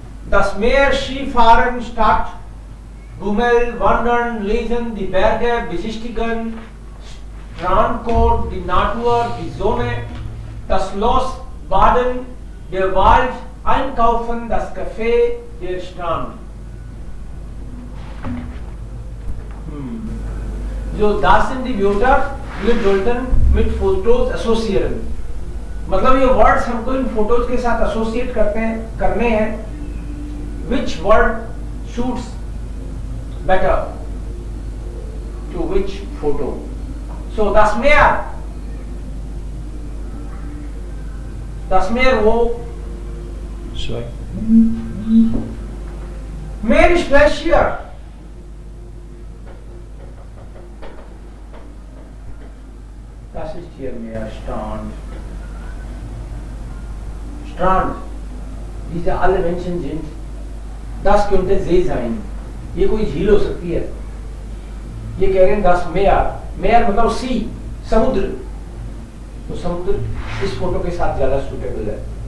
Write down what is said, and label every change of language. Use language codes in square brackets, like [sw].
[de] Das Meer, Skifahren, Stadt, Bummel, Wandern, Lesen, die Berge, besichtigen, Strandkorb, die Natur, die Sonne, das Schloss, Baden, der Wald, Einkaufen, das Café, der Strand. So, das sind die Wörter, wir sollten mit Fotos assoziieren. [hi] मतलब ये words हमको इन photos के साथ associate करने हैं. [en] Which word suits better to which photo? [de] So das Meer wo Zwei. Meer ist gleich hier. Das ist hier Meer, Strand. Diese alle Menschen sind. Das könnte See sein. [hi] ये कोई झील हो सकती है. ये कह रहे हैं das Meer मतलब सी, समुद्र. तो समुद्र इस फोटो के साथ ज्यादा सुटेबल है.